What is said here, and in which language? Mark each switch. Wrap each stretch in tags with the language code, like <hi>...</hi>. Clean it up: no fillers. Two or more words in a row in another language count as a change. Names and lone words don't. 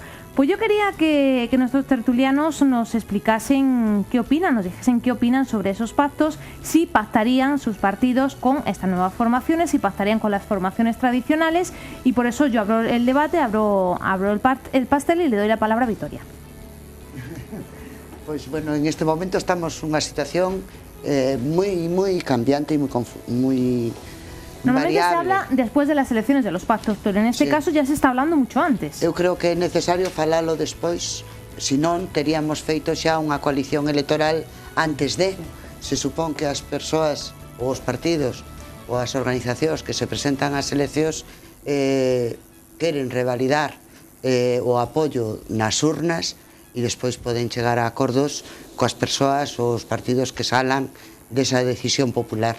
<es>Pues yo quería que nuestros tertulianos nos explicasen qué opinan, nos dijesen qué opinan sobre esos pactos, si pactarían sus partidos con estas nuevas formaciones, si pactarían con las formaciones tradicionales, y por eso yo abro el debate, abro el pastel y le doy la palabra a Vitoria. Pues bueno, en este momento estamos en una situación muy cambiante y muy normalmente variable. se habla después de las elecciones de los pactos, pero en este caso ya se está hablando mucho antes.</es> <gl>Eu creo que é necesario falalo despois, senón teríamos feito xa unha coalición electoral antes de. Se supón que as persoas, ou os partidos, ou as organizacións que se presentan ás eleccións queren revalidar o apoio nas urnas e despois poden chegar a acordos coas persoas ou os partidos que salan desa decisión popular.</gl>